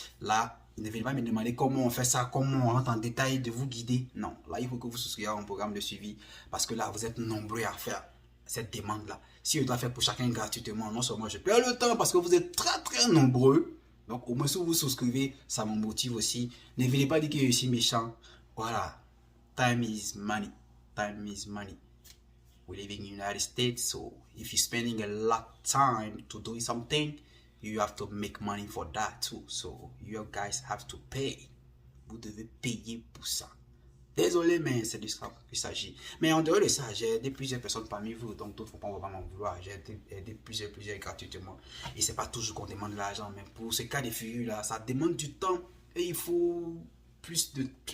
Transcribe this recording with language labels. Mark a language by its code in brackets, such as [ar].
[fr] Là, ne venez pas me demander comment on fait ça, comment on rentre en détail de vous guider, non, là, il faut que vous souscriviez à un programme de suivi, parce que là, vous êtes nombreux à faire cette demande-là. Si je dois faire pour chacun gratuitement, non seulement je perds le temps, parce que vous êtes très nombreux. Donc, au moins, si vous souscrivez, ça me motive aussi. Ne venez pas dire que je suis méchant. [en] Voilà. Time is money. Time is money. We live in the United States, so if you're spending a lot of time to do something, you have to make money for that too. So, you guys have to pay. [fr] Vous devez payer pour ça. Désolé, mais c'est de ça qu'il s'agit. Mais en dehors de ça, j'ai aidé plusieurs personnes parmi vous, donc d'autres ne vont pas m'en vouloir. J'ai aidé plusieurs gratuitement. Et c'est pas toujours qu'on demande de l'argent, mais pour ce cas de figure-là, ça demande du temps et il faut plus de...